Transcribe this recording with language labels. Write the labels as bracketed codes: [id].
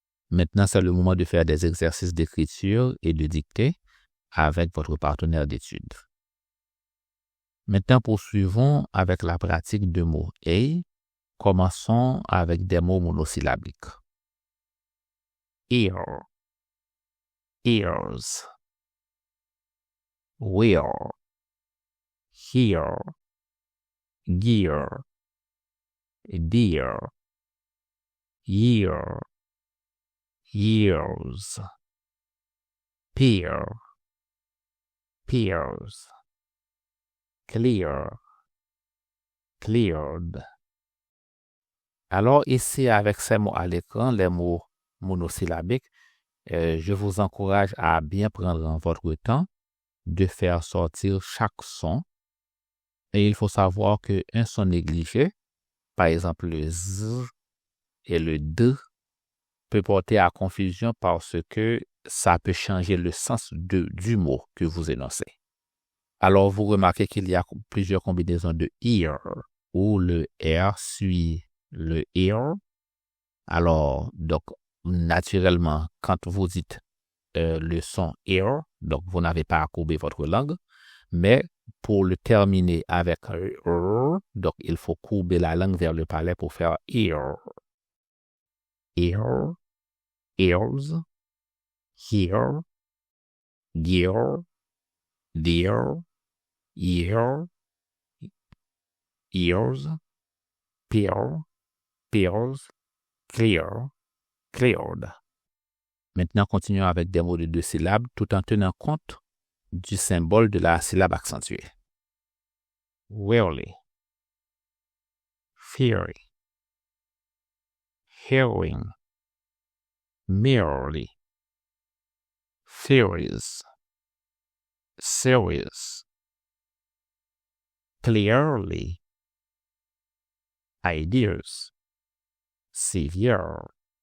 [fr] Maintenant, c'est le moment de faire des exercices d'écriture et de dictée avec votre partenaire d'études. Maintenant, poursuivons avec la pratique de mots et commençons avec des mots monosyllabiques. [en] Ear, ears, wheel, here, gear, dear, year, years, peer, peers, clear, cleared. [fr] Alors ici, avec ces mots à l'écran, les mots monosyllabiques, je vous encourage à bien prendre votre temps de faire sortir chaque son. Et il faut savoir qu'un son négligé, par exemple le Z et le D, peut porter à confusion parce que ça peut changer le sens du mot que vous énoncez. Alors, vous remarquez qu'il y a plusieurs combinaisons de ear, où le R suit le ear. Alors, donc, naturellement, quand vous dites le son ear, donc vous n'avez pas à courber votre langue, mais pour le terminer avec donc il faut courber la langue vers le palais pour faire ear. [en] Ear, ears, here, gear, dear, year, ears, peer, peers, clear, cleared. [fr] Maintenant, continuons avec des mots de 2 syllabes tout en tenant compte du symbole de la syllabe accentuée. [en] Rarely, theory, hearing, merely, theories, serious, clearly, ideas, severe.